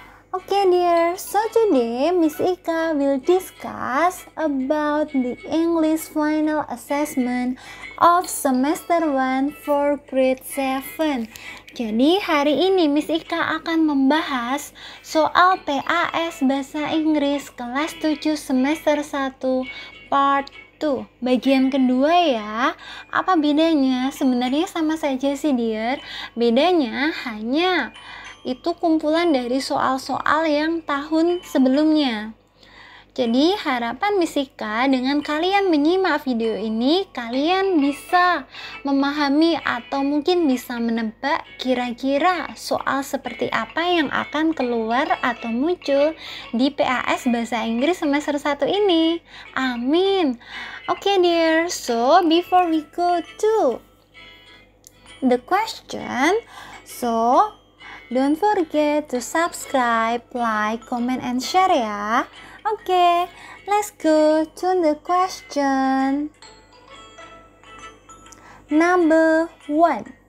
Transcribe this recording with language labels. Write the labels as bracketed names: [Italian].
[English] Dear, so today Miss Ika will discuss about the English final assessment of semester 1 for grade 7. [Indonesian] Jadi hari ini Miss Ika akan membahas soal PAS Bahasa Inggris kelas 7 semester 1 part 2 bagian kedua ya. Apa bedanya? Sebenarnya sama saja sih dear. Bedanya hanya itu kumpulan dari soal-soal yang tahun sebelumnya. Jadi harapan Miss Ika dengan kalian menyimak video ini, kalian bisa memahami atau mungkin bisa menebak kira-kira soal seperti apa yang akan keluar atau muncul di PAS Bahasa Inggris semester 1 ini. Amin. [English] Dear, so before we go to the question, don't forget to subscribe, like, comment, and share ya. Let's go to the question number 1.